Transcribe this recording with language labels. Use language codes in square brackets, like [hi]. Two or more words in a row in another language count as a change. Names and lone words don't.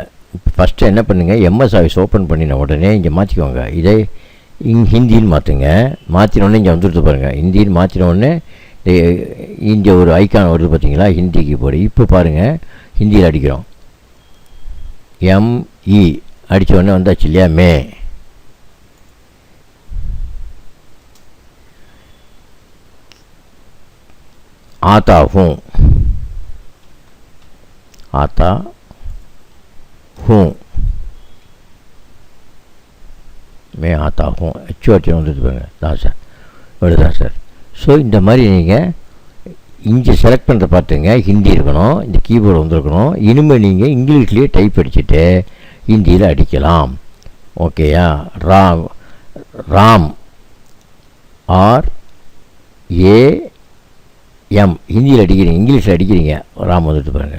[ta] இப்போ ஃபஸ்ட்டு என்ன பண்ணுங்கள், [en] MS office open [ta] பண்ணின உடனே இங்கே மாற்றிக்கோங்க. இதை ஹிந்தின்னு மாற்றுங்க. மாற்றினோடனே இங்கே வந்துடுது பாருங்கள். ஹிந்தின்னு மாற்றினோடனே இங்கே ஒரு ஐக்கான் வருது பார்த்தீங்களா, ஹிந்தி கீபோர்டு. இப்போ பாருங்கள், ஹிந்தியில் அடிக்கிறோம். எம்இ அடித்த உடனே வந்தாச்சு இல்லையா, மே. [hi] आता हूँ, आता हूँ, मैं आता हूँ. [ta] HOT வந்துட்டு பாருங்க. தான் சார், வருதா சார்? ஸோ இந்த மாதிரி நீங்கள் இங்கே செலக்ட் பண்ணுற பார்த்துங்க, ஹிந்தி இருக்கணும், இந்த கீபோர்டு வந்துருக்கணும். இனிமேல் நீங்கள் இங்கிலீஷ்லேயே டைப் அடிச்சுட்டு ஹிந்தியில் அடிக்கலாம். ஓகேயா? ராம், ராம் RAM ஹிந்தியில் அடிக்கிறீங்க, இங்கிலீஷில் அடிக்கிறீங்க, ராம் வந்துட்டு பாருங்கள்.